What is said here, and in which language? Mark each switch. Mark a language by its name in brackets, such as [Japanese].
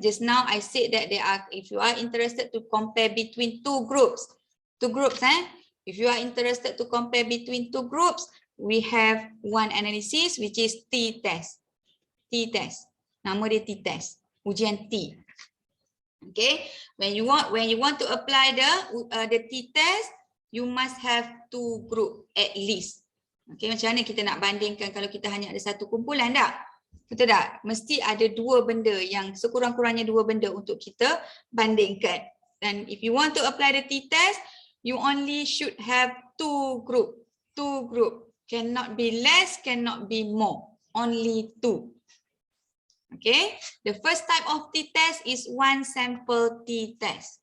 [English] Just now I said that if you are interested to compare between two groups, if you are interested to compare between two groups, we have one analysis which is t-test. [Malay] T-test. Nama dia t-test. Ujian T. Okay. [English] When you want to apply the t-test, you must have two group at least. [Malay] Okay, macam mana kita nak bandingkan kalau kita hanya ada satu kumpulan tak? Betul tak? Mesti ada dua benda yang sekurang-kurangnya dua benda untuk kita bandingkan. Dan [English] if you want to apply the t-test, you only should have two group. Two group. Cannot be less, cannot be more. Only two. Okay. The first type of t-test is one sample t-test.